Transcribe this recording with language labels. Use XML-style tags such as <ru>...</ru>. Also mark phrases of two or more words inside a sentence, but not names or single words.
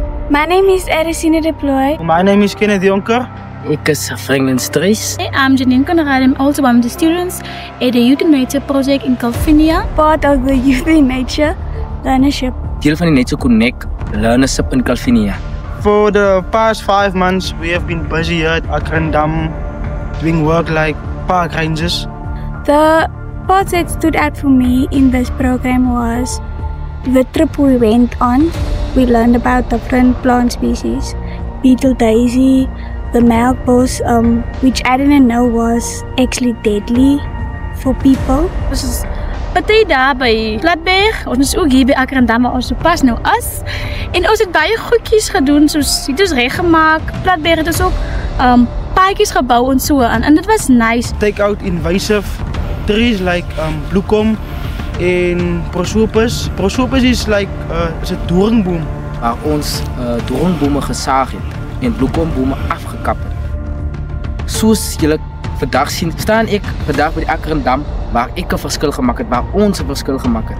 <en>My name is Erisine de Plooy. My name is Kenneth Jonker.</en> <af>Ik is Franklin Struis.</af> <en>I'm Janine Conrad. I'm also one of the students at the Youth in Nature project in Calvinia. Part of the Youth in Nature learnership.</en> <af>Deel van die Nature Connect learnership in Calvinia.</af> <en>For the past 5 months, we have been busy here at Akrandam doing work like park rangers. The part that stood out for me in this program was the trip we went on. We learned about different plant species, beetle daisy, the melkbos, which I didn't know was actually deadly for people.</en> <af>Ons is party daar by Platberg. Ons is ook hier by Akrandam waar ons pas nou is. En ons het baie goedjies gedoen, soos dit is reggemaak. Platberg het ons ook paadjies gebou en so aan. En dit was nice.</af> <en>Take out invasive trees like</en> <af>bloekom en prosopis. Prosopis is like is 'n doringboom. Waar ons doringbome gesaag het en bloekombome afgekap het. Soos julle vandag sien, staan ek vandag by die Akrandam waar ek 'n verskil gemaak het, waar ons 'n verskil gemaak het.</af>